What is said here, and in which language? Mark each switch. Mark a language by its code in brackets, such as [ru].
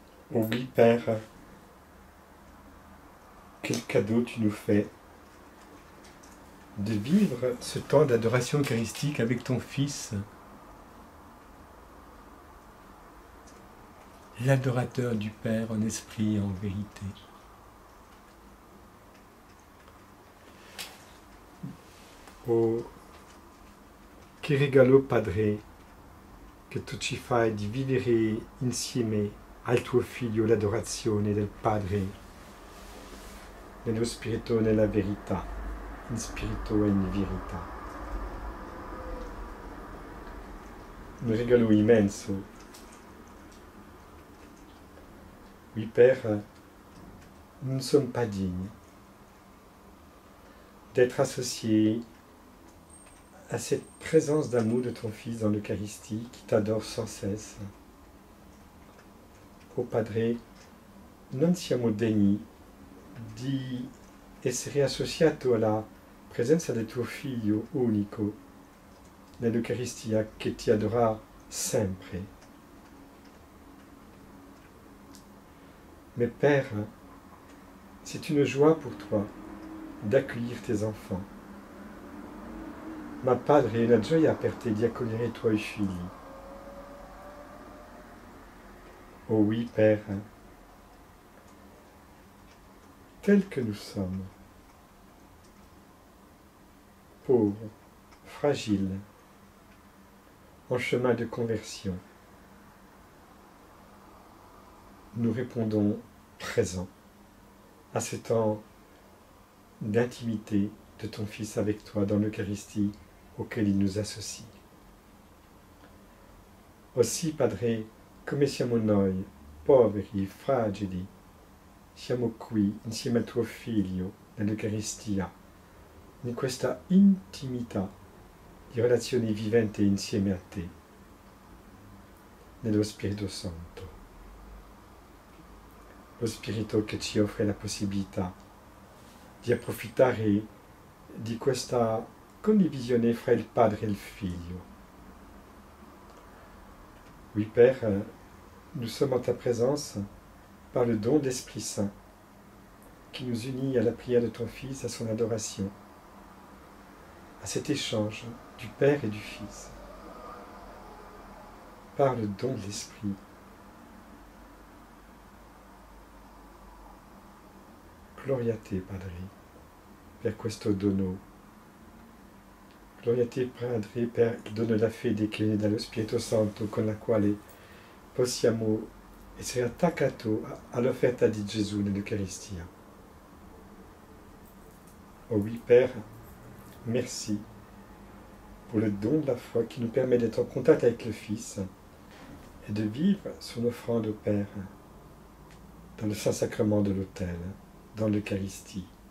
[fr] Oui, Père, quel cadeau tu nous fais de vivre ce temps d'adoration eucharistique avec ton Fils, l'adorateur du Père en esprit et en vérité. [it] Oh, che regalo Padre, che tu ci fai di vivere insieme al tuo Figlio l'adorazione del Padre, nello spirito, nella verità, in spirito e in verità. Un regalo immenso. [fr] Oui, Père, nous ne sommes pas dignes d'être associés à cette présence d'amour de ton Fils dans l'Eucharistie qui t'adore sans cesse. [it] O Padre, non siamo degni di essere associato alla presenza del tuo Figlio unico nell'Eucaristia che ti adora sempre. [fr] Mais Père, c'est une joie pour toi d'accueillir tes enfants. [it] Ma Padre, è una gioia per te di accogliere i tuoi figli. [fr] Oh oui, Père, tels que nous sommes, pauvres, fragiles, en chemin de conversion, nous répondons présents à ce temps d'intimité de ton Fils avec toi dans l'Eucharistie auquel il nous associe. [it] Aussi, Padre, come siamo noi, poveri, fragili, siamo qui insieme al tuo Figlio nell'Eucaristia, in questa intimità di relazione vivente insieme a te, nello Spirito Santo. Lo Spirito che ci offre la possibilità di approfittare di questa condivisione fra il Padre e il Figlio. [fr] Oui, Père, nous sommes en ta présence par le don d'Esprit Saint qui nous unit à la prière de ton Fils, à son adoration, à cet échange du Père et du Fils, par le don de l'Esprit. [it] Gloria a te, Padre, per questo dono. Gloria a te, Padre, per il dono della fede che viene dallo Spirito Santo, con la quale possiamo essere attaccati all'offerta di Gesù nell'Eucaristia. [fr] Oh oui, Père, merci pour le don de la foi qui nous permet d'être en contact avec le Fils et de vivre son offrande au Père dans le Saint-Sacrement de l'autel, dans l'Eucharistie.